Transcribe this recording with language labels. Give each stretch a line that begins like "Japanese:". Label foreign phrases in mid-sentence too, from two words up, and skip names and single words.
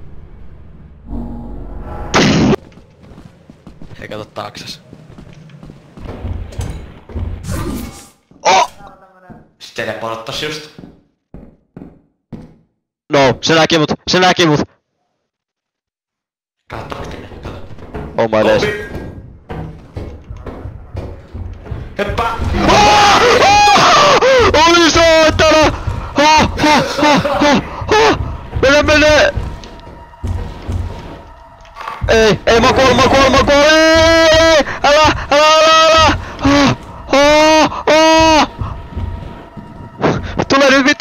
Finnish: Hei kato taaksas. Se teleporttas just. No, se näki mut. Katsoks tänne, kato.
English: Oh my days.
Finnish: Heppä! Oli saatana! Mene! Ei mä kuolen! Ei! Älä! Tule nyt vittu!